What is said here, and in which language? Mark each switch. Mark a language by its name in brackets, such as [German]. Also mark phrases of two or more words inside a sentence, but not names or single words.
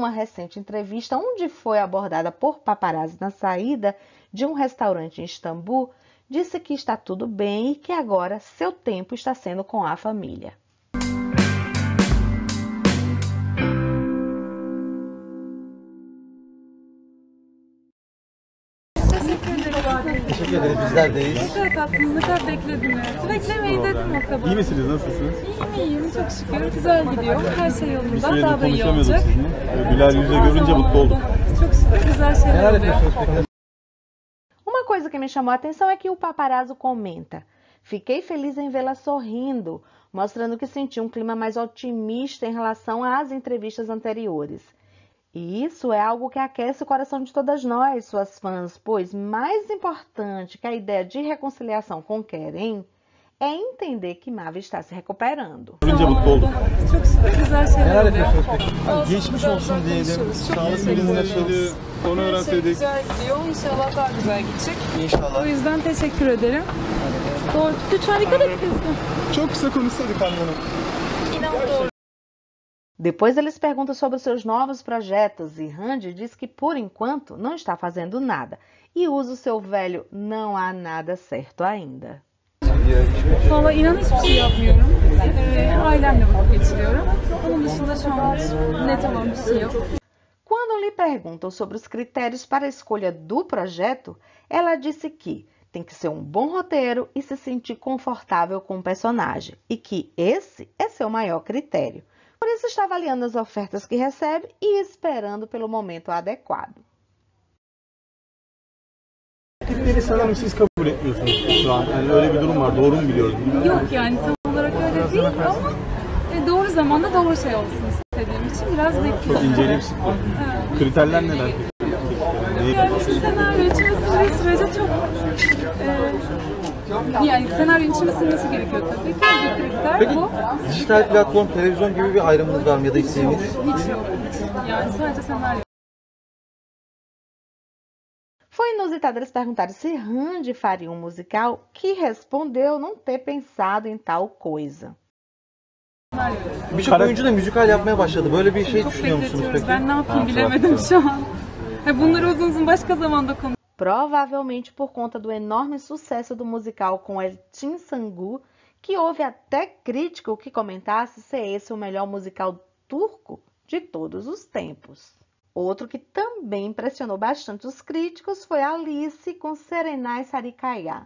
[Portuguese] uma recente entrevista onde foi abordada por paparazzi na saída de um restaurante em Istambul, disse que está tudo bem e que agora seu tempo está sendo com a família. [Turkish] Teşekkür ederiz, bizler deyiz. Ne kadar tatlısınız, ne kadar beklediniz. Beklemeyi dedim o kadar. İyi misiniz, nasılsınız? İyiyim, çok şükür. Güzel gidiyor. Her şey yolunda. Bir süredir Daha da iyi konuşamıyorduk olacak. sizinle. Güler yüzle görünce mutlu olduk. Çok şükür güzel şeyler oluyor. [Portuguese] Uma coisa que me chamou a atenção é que o paparazzo comenta: "Fiquei feliz em vê-la sorrindo", mostrando que sentiu um clima mais otimista em relação às entrevistas anteriores. E isso é algo que aquece o coração de todas nós, suas fãs, pois mais importante que a ideia de reconciliação com Kerem é entender que Mavi está se recuperando. [Turkish] Görünce mutlu olduk. Çok şükür güzel şeyler oluyor. Geçmiş olsun diyelim. Sağlığınız nasıl? Onu öğrenseydik. Güzel gidiyor. İnşallah daha güzel gidecek. İnşallah. O yüzden teşekkür ederim. Doğru. Lütfen dikkat et kızım. Çok kısa konuşsaydık Hanım Hanım. İnan doğru. [Portuguese] Depois eles perguntam sobre seus novos projetos e Randy diz que por enquanto não está fazendo nada e usa o seu velho "não há nada certo ainda". [Turkish] Valla inan hiçbir şey yapmıyorum. Ailemle vakit geçiriyorum. Onun dışında şu an net olan bir şey yok. [Portuguese] Quando lhe perguntam sobre os critérios para a escolha do projeto, ela disse que tem que ser um bom roteiro e se sentir confortável com o personagem e que esse é seu maior critério. Por isso está avaliando as ofertas que recebe e esperando pelo momento adequado. [Turkish] Teklifleri sanırım siz kabul etmiyorsunuz şu an. Yani öyle bir durum var. Doğru mu biliyorum? Yok yani tam olarak öyle değil ama doğru zamanda doğru şey olsun istediğim için biraz bekliyorum. Çok inceleyip sıktım. Kriterler neler? Yani senaryo içime sindiği sürece çok yani senaryo içime sinmesi gerekiyor tabii ki. Bir kriter Peki, bu. dijital platform, televizyon gibi bir ayrımınız var mı ya da isteğiniz? Hiç yok. Yani sadece senaryo. [Portuguese] Foi inusitado eles perguntarem se Randy faria musical, que respondeu não ter pensado em tal coisa. [Turkish] Birçok oyuncu da müzikal yapmaya başladı. Böyle bir şey Çok düşünüyor musunuz bekletiyoruz. peki? Ben ne yapayım bilemedim şu an. Bunları uzun uzun başka zamanda konuşuruz. [Portuguese] Provavelmente por conta do enorme sucesso do musical com Elçin Sangu, que houve até crítico que comentasse se esse o melhor musical turco de todos os tempos. Outro que também impressionou bastante os críticos foi Alice com Serenay Sarikaya.